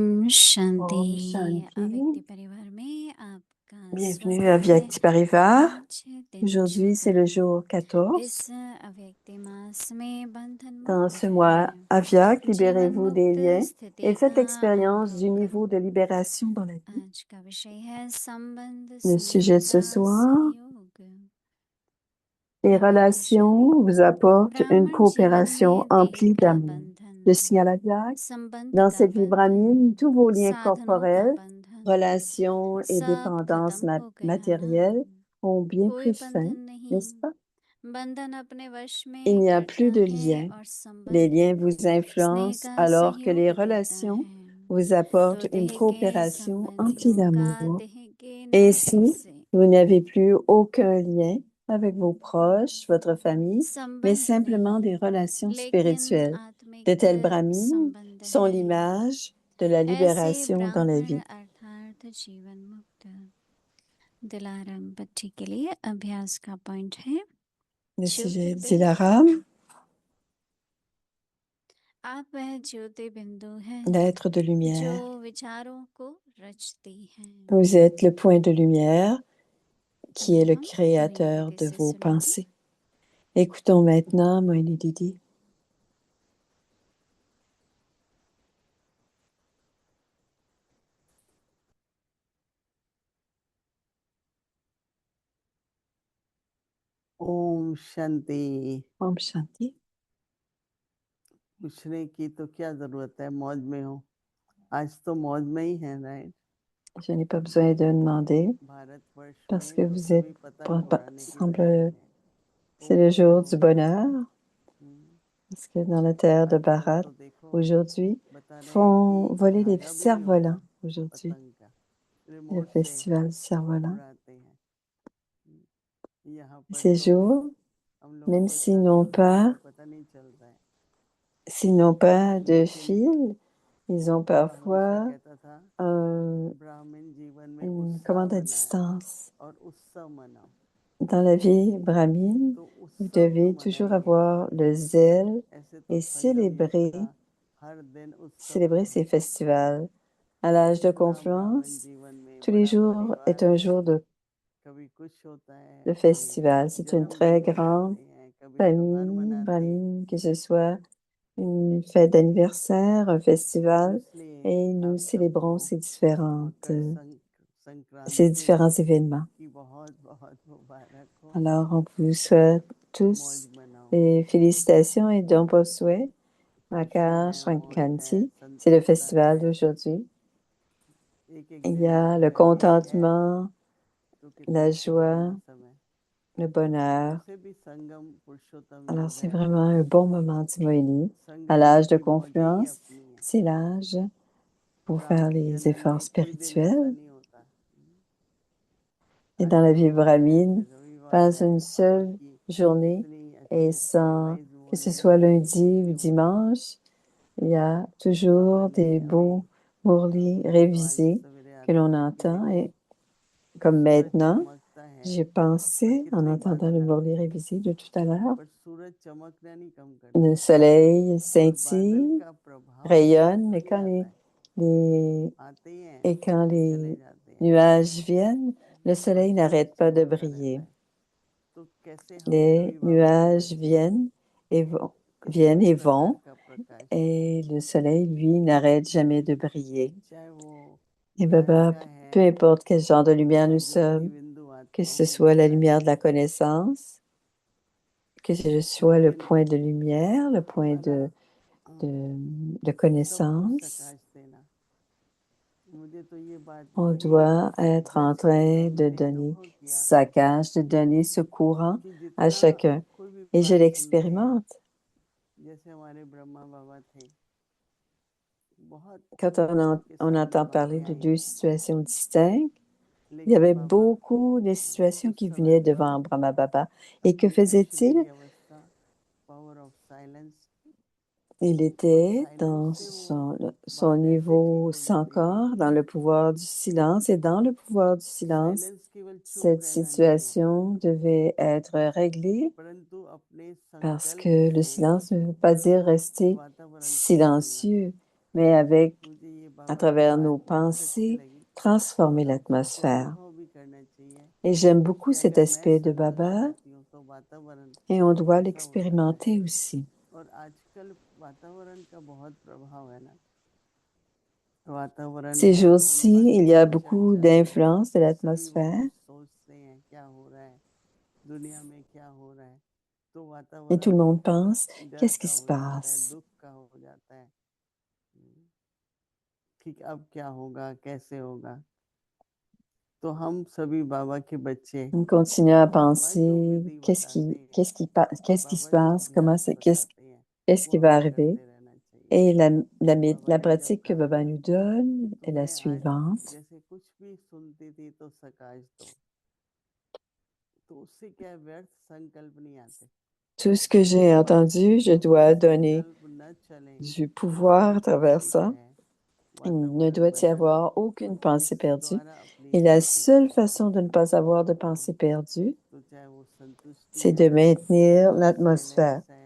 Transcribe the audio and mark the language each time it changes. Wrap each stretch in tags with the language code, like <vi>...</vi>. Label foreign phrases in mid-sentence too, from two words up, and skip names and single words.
<hi>शांति। Om Shanti. अव्यक्ति परिवार में आपका</hi> <fr>Bienvenue</fr> <hi>स्वागत</hi> <fr>à</fr> <hi>है। Vyakti Parivar. आज दिन</hi> <fr>Aujourd'hui, c'est le jour 14.</fr> <hi>इस अव्यक्ति मास में बंधन</hi> <fr>Dans</fr> <hi>मुक्त</hi> <fr>ce mois</fr> <hi>है, Avyak, जीवन</hi> <fr>libérez-vous des</fr> <hi>मुक्त</hi> <fr>liens</fr> <hi>स्थिति</hi> <fr>et faites</fr> <hi>का</hi> <fr>l'expérience du</fr> <hi>अनुभव</hi> <fr>niveau</fr> <hi>करो।</hi> <fr>de libération dans la vie.</fr> <hi>आज का विषय है संबंध</hi> <fr>Le sujet de ce</fr> <hi>स्नेहता</hi> <fr>soir,</fr> <hi>सहयोग।</hi> <fr>les</fr> <hi>अब</hi> <fr>relations vous apportent une</fr> <hi>ब्राह्मण जीवन</hi> <fr>coopération</fr> <hi>में देह</hi> <fr>emplie</fr> <hi>का</hi> <fr>d'amour.</fr> <hi>बंधन,</hi> <fr>Le signal Avyak,</fr> <hi>संबंध</hi> <fr>dans</fr> <hi>का</hi> <fr>cette vie</fr> <hi>बंधन,</hi> <fr>brahmine, tous vos liens</fr> <hi>साधनों का</hi> <fr>corporels,</fr> <hi>बंधन</hi> <fr>relations et</fr> <hi>सब</hi> <fr>dépendances</fr> <hi>खत्म हो गया ना।</hi> <fr>matérielles ont bien</fr> <hi>कोई</hi> <fr>pris fin,</fr> <hi>बंधन नहीं,</hi> <fr>n'est-ce pas?</fr> <hi>बंधन अपने वश</hi> <fr>Il</fr> <hi>में</hi> <fr>n'y a</fr> <hi>करता</hi> <fr>plus de</fr> <hi>है</hi> <fr>liens.</fr> <hi>और</hi> <fr>Les</fr> <hi>संबंध</hi> <fr>liens vous</fr> <hi>स्नेह</hi> <fr>influencent</fr> <hi>का</hi> <fr>alors que les</fr> <hi>सहयोग देता</hi> <fr>relations</fr> <hi>है।</hi> <fr>vous</fr> <hi>तो</hi> <fr>apportent une</fr> <hi>देह के</hi> <fr>coopération emplie</fr> <hi>संबंधों का</hi> <fr>d'amour.</fr> <hi>देह के</hi> <fr>Ainsi,</fr> <hi>नाते से</hi> <fr>vous n'avez plus aucun lien avec vos proches, votre famille, mais</fr> <hi>संबंध</hi> <fr>simplement des</fr> <hi>नहीं,</hi> <fr>relations</fr> <hi>लेकिन</hi> <fr>spirituelles. De</fr> <hi>आत्मिक</hi> <fr>tels brahmines</fr> <hi>संबंध</hi> <fr>sont</fr> <hi>है।</hi> <fr>l'image de la</fr> <hi>ऐसे</hi> <fr>libération dans la</fr> <hi>ब्राह्मण</hi> <fr>vie.</fr> <hi>अर्थात जीवन मुक्त। दिलाराम बच्ची के लिए अभ्यास का पॉइंट है</hi> <fr>Le sujet</fr> <hi>ज्योतिर्बिंदु। Dilaram, आप वह ज्योति बिंदु है</hi> <fr>l'être de</fr> <hi>जो</hi> <fr>lumière.</fr> <hi>विचारों को रचती है।</hi> <fr>Vous êtes le point de lumière qui</fr> <hi>अभी</hi> <fr>est le</fr> <hi>हम</hi> <fr>créateur</fr> <hi>मोहिनी</hi> <fr>de</fr> <hi>दीदी से</hi> <fr>vos</fr> <hi>सुनेंगे।</hi> <fr>pensées. Écoutons maintenant Moini Didi.</fr> <hi>ओम शांति। Om Shanti. पूछने की तो क्या जरूरत है, मौज में हो। आज तो मौज में ही है, राइट।</hi> <fr>Je n'ai pas besoin de demander</fr> <hi>भारतवर्ष</hi> <fr>parce que</fr> <hi>में</hi> <fr>vous êtes,</fr> <hi>कभी पतंग उड़ाने की</hi> <fr>semble,</fr> <hi>तैयारी है।</hi> <fr>c'est le jour du bonheur हम्म, parce que dans la terre de</fr> <hi>आजकल Bharat, तो देखो</hi> <fr>aujourd'hui,</fr> <hi>बता रहे हैं</hi> <fr>font</fr> <hi>कि</hi> <fr>voler les</fr> <hi>धागा भी नहीं होता</hi> <fr>cerfs-volants aujourd'hui,</fr> <hi>पतंग का,</hi> <fr>le</fr> <hi>रिमोट से</hi> <fr>festival du cerf-volant.</fr> <hi>उड़ाते हैं। यहाँ पर</hi> <fr>Ces</fr> <hi>तो</hi> <fr>jours,</fr> <hi>हम लोग</hi> <fr>même</fr> <hi>को चांद का पता नहीं चल रहा है।</hi> <fr>s'ils n'ont pas de</fr> <hi>लेकिन</hi> <fr>fil, ils ont</fr> <hi>बुद्ध हमेशा</hi> <fr>parfois</fr> <hi>कहता था ब्राह्मण जीवन में</hi> <fr>une</fr> <hi>उत्साह</hi> <fr>commande à</fr> <hi>बनाए</hi> <fr>distance.</fr> <hi>और उत्सव मनाओ।</hi> <fr>Dans la vie brahmine,</fr> <hi>तो</hi> <fr>vous</fr> <hi>उत्सव जो</hi> <fr>devez toujours</fr> <hi>मनाएंगे,</hi> <fr>avoir le zèle</fr> <hi>ऐसे तो</hi> <fr>et</fr> <hi>संगम युग</hi> <fr>célébrer,</fr> <hi>का हर दिन उत्सव</hi> <fr>célébrer</fr> <hi>है।</hi> <fr>ces festivals. À l'âge de</fr> <hi>कितना ब्राह्मण</hi> <fr>confluence,</fr> <hi>जीवन में</hi> <fr>tous les</fr> <hi>बड़ा</hi> <fr>jours est</fr> <hi>परिवार</hi> <fr>un</fr> <hi>है,</hi> <fr>jour</fr> <hi>कभी कुछ होता है,</hi> <fr>de</fr> <hi>कभी</hi> <fr>festival. C'est une très</fr> <hi>जन्मदिन</hi> <fr>grande</fr> <hi>मनाते हैं, कभी त्योहार</hi> <fr>famille</fr> <hi>मनाते हैं।</hi> <fr>brahmine, que ce soit une fête d'anniversaire, un</fr> <hi>तो</hi> <fr>festival,</fr> <hi>इसलिए</hi> <fr>et nous</fr> <hi>आप</hi> <fr>célébrons</fr> <hi>सबको मकर</hi> <fr>ces</fr> <hi>संक्रांति</hi> <fr>différents événements.</fr> <hi>की बहुत बहुत मुबारक हो।</hi> <fr>Alors, on vous souhaite</fr> <hi>मौज</hi> <fr>tous</fr> <hi>मनाओ।</hi> <fr>les félicitations et de bons souhaits. Makar</fr> <hi>खुशियाँ हैं, मौज है,</hi> <fr>Shrankanti, c'est le</fr> <hi>संतोषता</hi> <fr>festival</fr> <hi>है।</hi> <fr>d'aujourd'hui.</fr> <hi>एक एक</hi> <fr>Il y</fr> <hi>दिन</hi> <fr>a le</fr> <hi>याद करके है</hi> <fr>contentement,</fr> <hi>तो</hi> <fr>la</fr> <hi>कितना</hi> <fr>joie,</fr> <hi>सुहाना समय।</hi> <fr>le bonheur.</fr> <hi>वैसे भी संगम पुरुषोत्तम</hi> <fr>Alors,</fr> <hi>युग</hi> <fr>c'est</fr> <hi>है।</hi> <fr>vraiment un bon moment, Timoini. À</fr> <hi>संगम युग</hi> <fr>l'âge de</fr> <hi>की मौजें ही</hi> <fr>confluence,</fr> <hi>अपनी है।</hi> <fr>c'est l'âge pour faire</fr> <hi>ब्राह्मण</hi> <fr>les</fr> <hi>जन्म</hi> <fr>efforts</fr> <hi>में कोई दिन ऐसा</hi> <fr>spirituels.</fr> <hi>नहीं होता।</hi> <fr>Et</fr> <hi>आज</hi> <fr>dans la</fr> <hi>तो</hi> <fr>vie brahmine,</fr> <hi>रविवार</hi> <fr>pas</fr> <hi>है,</hi> <fr>une seule</fr> <hi>सबकी</hi> <fr>journée</fr> <hi>इतनी</hi> <fr>et</fr> <hi>अच्छी</hi> <fr>sans</fr> <hi>सनराइज हो</hi> <fr>que ce</fr> <hi>रही है,</hi> <fr>soit</fr> <hi>इतनी</hi> <fr>lundi</fr> <hi>खुशी</hi> <fr>ou</fr> <hi>हो रही है।</hi> <fr>dimanche, il y a</fr> <hi>बाबा</hi> <fr>toujours</fr> <hi>ने</hi> <fr>des</fr> <hi>अभी</hi> <fr>beaux mourlis</fr> <hi>मुझे तो आज</hi> <fr>révisés</fr> <hi>सवेरे</hi> <fr>que</fr> <hi>याद</hi> <fr>l'on</fr> <hi>आया कि</hi> <fr>entend.</fr> <hi>देखो</hi> <fr>Et comme</fr> <hi>सूरज</hi> <fr>maintenant,</fr> <hi>चमकता है</hi> <fr>j'ai</fr> <hi>और</hi> <fr>pensé, en</fr> <hi>कितने</hi> <fr>entendant le</fr> <hi>बादल</hi> <fr>mourlis</fr> <hi>आते हैं,</hi> <fr>révisé de tout à l'heure,</fr> <hi>पर सूरज चमकना नहीं कम</hi> <fr>le</fr> <hi>करता</hi> <fr>soleil</fr> <hi>और बादल</hi> <fr>scintille,</fr> <hi>का प्रभाव</hi> <fr>rayonne,</fr> <hi>बिल्कुल</hi> <fr>mais</fr> <hi>नहीं आता है।</hi> <fr>les,</fr> <hi>आते ही हैं</hi> <fr>et quand</fr> <hi>फिर चले</hi> <fr>les</fr> <hi>जाते हैं,</hi> <fr>nuages viennent, le</fr> <hi>पर</hi> <fr>soleil</fr> <hi>सूरज</hi> <fr>n'arrête pas de</fr> <hi>चमकता रहता</hi> <fr>briller.</fr> <hi>है। तो कैसे हम</hi> <fr>Les</fr> <hi>कभी बाबा को भूल</hi> <fr>nuages</fr> <hi>सकते हैं।</hi> <fr>viennent</fr> <hi>इसी</hi> <fr>et</fr> <hi>प्रकार</hi> <fr>vont,</fr> <hi>का प्रकाश</hi> <fr>et le soleil, lui, n'arrête jamais de briller.</fr> <hi>चाहे वो</hi> <fr>Et</fr> <hi>ज्ञान Baba, का</hi> <fr>peu</fr> <hi>है</hi> <fr>importe quel genre de lumière</fr> <hi>या</hi> <fr>nous</fr> <hi>ज्योति</hi> <fr>sommes,</fr> <hi>बिंदु</hi> <fr>que ce</fr> <hi>आत्माओं में</hi> <fr>soit la</fr> <hi>बसा</hi> <fr>lumière</fr> <hi>है,</hi> <fr>de la connaissance, que je sois le</fr> <hi>लेकिन</hi> <fr>point de lumière, le point</fr> <hi>हमारा</hi> <fr>de, de</fr> <hi>सबको</hi> <fr>connaissance,</fr> <hi>प्रकाश देना। मुझे तो ये बात</hi> <fr>on</fr> <hi>बड़ी</hi> <fr>doit être en</fr> <hi>दर्शन हुआ,</hi> <fr>train de</fr> <hi>मैंने</hi> <fr>donner</fr> <hi>अनुभव किया</hi> <fr>sa cage, de donner ce courant</fr> <hi>कि</hi> <fr>à</fr> <hi>जितना</hi> <fr>chacun.</fr> <hi>कोई भी</hi> <fr>Et je</fr> <hi>बात सुनते हैं,</hi> <fr>l'expérimente.</fr> <hi>जैसे हमारे ब्रह्मा बाबा थे, बहुत</hi> <fr>Quand</fr> <hi>उनके</hi> <fr>on</fr> <hi>साथ</hi> <fr>entend</fr> <hi>बातें</hi> <fr>parler de</fr> <hi>आई,</hi> <fr>deux situations distinctes, il y</fr> <hi>लेकिन</hi> <fr>avait</fr> <hi>बाबा</hi> <fr>beaucoup de situations</fr> <hi>उस</hi> <fr>qui</fr> <hi>समय</hi> <fr>venaient devant Brahma Baba. Et que</fr> <hi>अपनी</hi> <fr>faisait-il?</fr> <hi>अशरीरी अवस्था,</hi> <en>power of silence,</en> <fr>Il</fr> <hi>और</hi> <fr>était</fr> <hi>साइलेंस</hi> <fr>dans</fr> <hi>से वो</hi> <fr>son</fr> <hi>बात ऐसे ठीक</hi> <fr>niveau</fr> <hi>हो</hi> <fr>sans</fr> <hi>जाती थी।</hi> <fr>corps, dans le pouvoir du silence. Et dans le pouvoir du silence,</fr> <hi>साइलेंस केवल चुप</hi> <fr>cette</fr> <hi>रहना नहीं है,</hi> <fr>situation devait être réglée</fr> <hi>परंतु अपने</hi> <fr>parce</fr> <hi>संकल्प</hi> <fr>que le</fr> <hi>से</hi> <fr>silence ne veut pas dire</fr> <hi>उस</hi> <fr>rester</fr> <hi>वातावरण को बदलना।</hi> <fr>silencieux, mais avec</fr> <hi>मुझे ये</hi> <fr>à travers nos pensées, transformer l'atmosphère. Et j'aime beaucoup cet aspect de Baba et on doit l'expérimenter aussi. Ces jours-ci, il y a beaucoup d'influence de l'atmosphère et tout le monde pense, qu'est-ce qui se passe?</fr> <hi>कि अब क्या होगा, कैसे होगा? तो हम सभी बाबा के बच्चे</hi> <fr>On continue à penser, qu'est-ce qui se passe? Qu'est-ce qui va arriver? Et la pratique que Baba nous donne est la suivante.</fr> <hi>जैसे कुछ भी सुनती थी तो सकाश दो, तो उससे क्या व्यर्थ संकल्प नहीं आते।</hi> <fr>Tout ce que j'ai entendu, je dois donner du pouvoir à travers ça. Il ne doit y avoir aucune pensée perdue. Et la seule façon de ne pas avoir de pensée perdue, c'est de maintenir l'atmosphère.</fr>